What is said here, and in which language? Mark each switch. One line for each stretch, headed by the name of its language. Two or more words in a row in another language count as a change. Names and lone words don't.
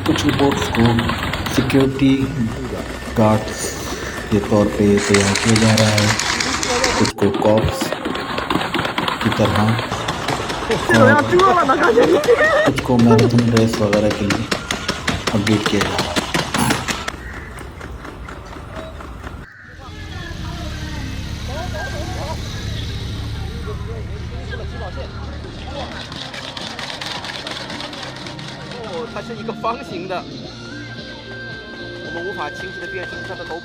Hindi: कुछ रिपोर्ट्स को
English: security guards
Hindi: के तौर पे तैयार किया जा रहा है, कुछ को कॉप्स की तरह, और कुछ को
English: marathon race
Hindi: वगैरह के लिए अपडेट किया जा रहा है।
Chinese: 它是一个方形的，我们无法清晰的辨识它的头部。